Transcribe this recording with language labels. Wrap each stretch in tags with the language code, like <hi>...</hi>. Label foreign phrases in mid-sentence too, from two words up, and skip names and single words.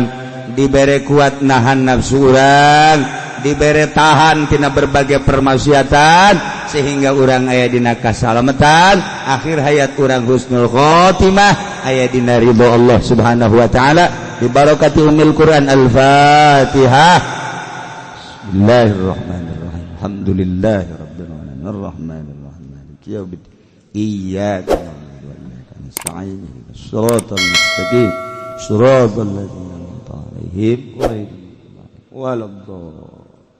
<su>Diberi kuat nahan nafsu urang, diberi tahan tina berbagai permaksiatan sehingga urang aya dina kasalamatan, akhir hayat urang</su> <ar>حسن الخاتمة,</ar> <su>aya dina ridho Allah</su> <ar>سبحانه وتعالى ببركة أم القرآن</ar> <su>Al-Fatihah.</su> <ar>بسم الله الرحمن الرحيم. الحمد لله رب العالمين الرحمن الرحيم مالك يوم الدين. إياك نعبد وإياك نستعين. الصراط المستقيم. صراط الذين عليهم غير المغضوب ولا الضالين</ar>